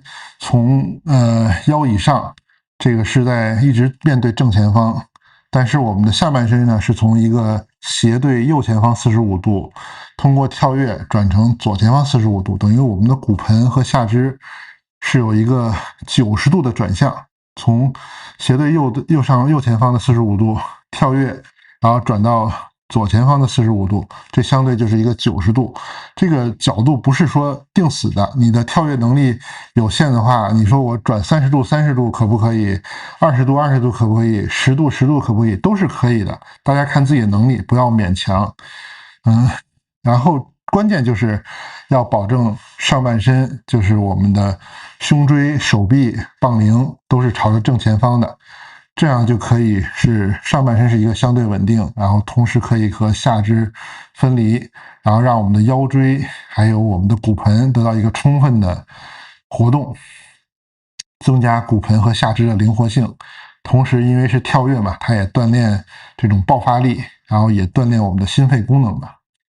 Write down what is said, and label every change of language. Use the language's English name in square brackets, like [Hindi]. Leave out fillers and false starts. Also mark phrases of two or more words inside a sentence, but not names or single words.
[Chinese] 從腰以上，這個是在一直面對正前方，但是我們的下半身呢是從一個斜對右前方45度，通過跳躍轉成左前方45度，等於我們的骨盆和下肢是有一個90度的轉向，從斜對右前方的45度跳躍，然後轉到左前方的45度，這相對就是一個90度。這個角度不是說定死的，你的跳躍能力有限的話，你說我轉30度30度可不可以，20度20度可不可以，10度10度可不可以，都是可以的。大家看自己的能力，不要勉強。然后關鍵就是要保證上半身，就是我們的胸椎、手臂、棒鈴都是朝着正前方的。這樣就可以是上半身是一個相對穩定，然後同時可以和下肢分離，然後讓我們的腰椎還有我們的骨盆得到一個充分的活動，增加骨盆和下肢的靈活性。同時因為是跳躍嘛，它也鍛鍊這種爆發力，然後也鍛鍊我們的心肺功能吧。